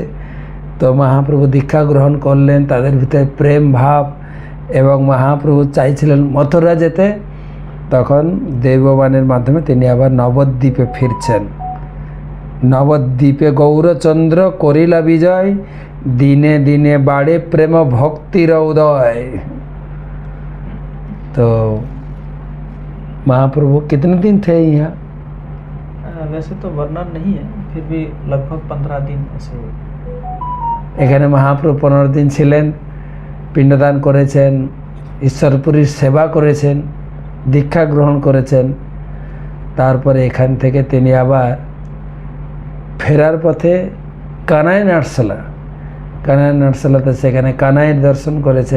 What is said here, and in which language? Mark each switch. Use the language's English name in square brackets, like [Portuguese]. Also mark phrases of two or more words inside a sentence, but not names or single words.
[Bangla] তো মহাপ্রভু দীক্ষা গ্রহণ করলেন, তাদের ভিতরে প্রেম ভাব, এবং মহাপ্রভু চাইছিলেন মথুরা যেতে। তখন দৈববাণীর মাধ্যমে তিনি আবার নবদ্বীপে ফিরছেন। নবদ্বীপে গৌরচন্দ্র করিলা বিজয়, দিনে দিনে বাড়ে প্রেম ভক্তির উদয়। [Hindi] तो महाप्रभु कितने दिन थे यहाँ? वैसे तो वर्णन नहीं है, फिर भी लगभग 15 दिन ऐसे। [Bangla] এখানে মহাপ্রভু 15 দিন ছিলেন, পিণ্ডদান করেছেন, ঈশ্বরপুরীর সেবা করেছেন, দীক্ষা গ্রহণ করেছেন। তারপরে এখান থেকে তিনি আবার ফেরার পথে কানাই নাটশালাতে সেখানে কানাইয়ের দর্শন করেছেন।